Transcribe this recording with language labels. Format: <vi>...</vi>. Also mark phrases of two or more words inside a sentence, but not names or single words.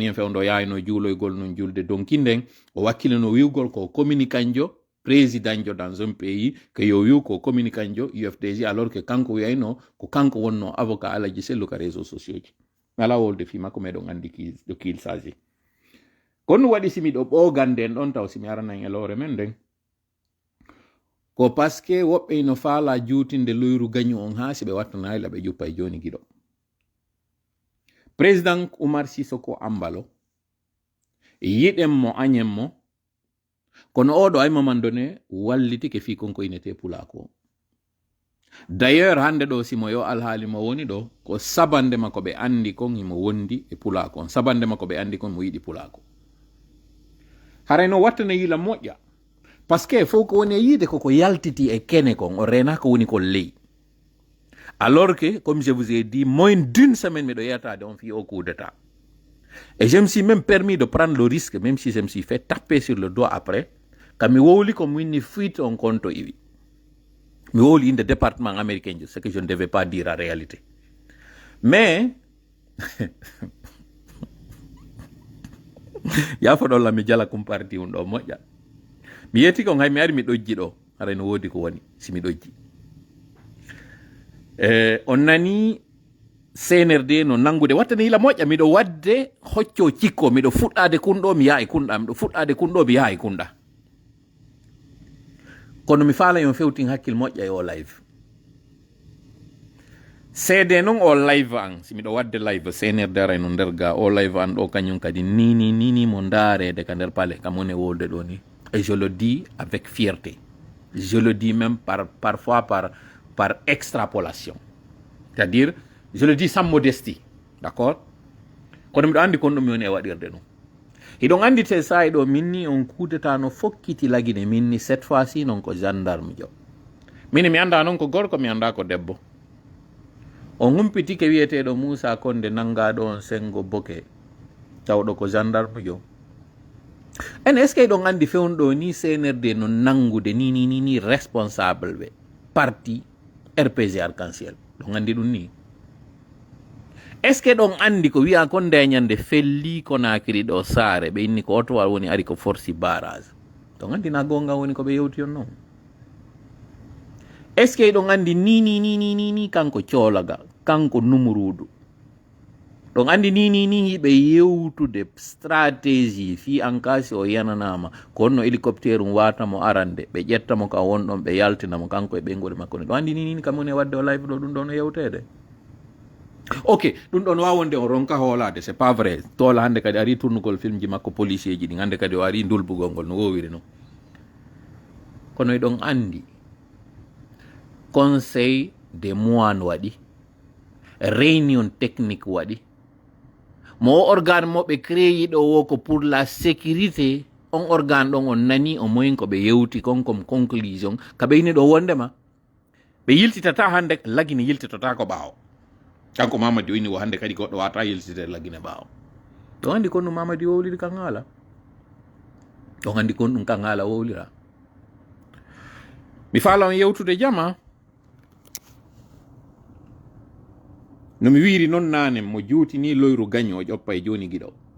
<ff>en fewndo yayno juuloygol non julde donkinden o wakkilano wiwgol ko communicanjo président jo</ff> <fr>dans un pays que</fr> <ff>yo wiw ko communicanjo UFDG</ff> <fr>alors que</fr> <ff>kanko wiyayno ko kanko wonno avocat Alaji Sellu ka</ff> <fr>réseau sociaux</fr> <ff>ji ala wolde fi makko meɗon andi ɗo kil saji kono waɗi simi ɗo ɓoganden ɗon taw simi aranan e lore men nden ko</ff> <fr>parce que</fr> <ff>woɓɓe no faala juutinde loyru gañu on ha si ɓe wattanayi la ɓe juppa e joni giɗo président Oumar Sissoko Ambalo yiɗen mo añen mo kono oɗo ay mamandone walliti ke fi konko inete pulako d'ailleurs hande ɗo simo yo alhaali mo woni ɗo ko sabande makko ɓe andi kon imo wondi e pulako on sabande makko ɓe andi kon mo yiɗi pulako harayno wattana yila moƴƴa</ff> <fr>parce que faut</fr> <ff>ko woni yiide koko yaltiti e kene kon o rena ko woni ko ley</ff> <fr>alors que comme je vous ai dit moins d'une semaine</fr> <ff>miɗo yetade on fi</ff> <fr>au coup d'état et je me suis même permis de prendre le risque même si je me suis fait taper sur le doigt après quand</fr> <ff>mi wowli ko winni fuite on compte iwi mi wowli inde</ff> <fr>département américain ce que je ne devais pas dire en réalité</fr> <ff>mais yafoɗolla mi jala comparti ɗum ɗo moƴƴa mi yetti ko hay mi ari mi ɗojji ɗo ara no woodi ko woni si mi ɗojji on nani CNRD no nangude wattani hila moƴƴa miɗo wadde hocco cikko miɗo fuɗɗade kunɗo mi yaha e kunɗa miɗo fuɗɗade kunɗo mi yaha e kunɗa kono mi faala yon fewtin hakkil moƴƴa e o live seede noon o live an si miɗo wadde live CNRD ara no nder ga o live an ɗo kañum kadi nini mo ndaarede ka nder paale kam woni wolde ɗo ni</ff> <fr>et je le dis avec fierté je le dis même parfois par extrapolation c'est-à-dire je le dis sans modestie d'accord</fr> <ff>kono miɗo andi kon ɗum mi woni e waɗirde ɗum hiɗon andi te sahi ɗo minni on kudeta no fokkiti lagine minni</ff> <fr>cette fois ci</fr> <ff>noon ko gendarme jo mini mi anda noon ko gorko mi anda ko debbo on humpitike wiyeteɗo Moussa Konde nangaɗo on sengo boke tawɗo ko gendarme jo en</ff> <fr>est ce que</fr> <ff>ɗon andi fewnɗo ni CNRD no nangude ni responsable ɓe parti RPG Arc-en-Ciel ɗon andi ɗum ni</ff> <fr>est ce que</fr> <ff>ɗon andi ko wiya ko ndeñande felli Conakry ɗo saare ɓe inni ko otowal woni ari ko forci barrage ɗon andi na gonga woni ko ɓe yewti on noon</ff> <fr>est ce que</fr> <ff>ɗon andi ni kanko coolaga kanko numurudu ɗon andi ni hiɓe yewtude stratégie fi</ff> <fr>en cas</fr> <ff>o yananama ko wonno hélicoptère watamo arande ɓe ƴettamo ka wonɗon ɓe yaltinamo kanko e ɓeyngol makko ni ɗon andi ni kam woni wadde o live ɗo ɗum ɗo no yewtede ok ɗum ɗon wawonde o ronka hoolade</ff> <fr>c'est pas vrai</fr> <ff>tola hande kadi ari tournugol film ji makko policier ji ɗi hande kadi o ari ndulbugol ngol no wowiri no kono eɗon andi</ff> <fr>conseil des moines</fr> <ff>waɗi</ff> <fr>réunion technique</fr> <ff>waɗi mo o organe moɓe créé ɗo wo ko</ff> <fr>pour la sécurité</fr> <ff>on organe ɗon on nani o moyin ko ɓe yewti kon</ff> <fr>comme conclusion</fr> <ff>ka ɓeyni ɗo wondema ɓe yiltitata hande lagine yiltitata ko ɓaawo kanko Mamadi o inni o hande kadi goɗɗo wata yiltide lagine ɓaawo ɗon andi kon ɗum Mamadi wowliri kan haala ɗon andi kon ɗum kan haala wowlira mi faala on yewtude jama no mi wiiri noon nane mo juutini loyru gagne o ƴoppa e joni giɗo</ff>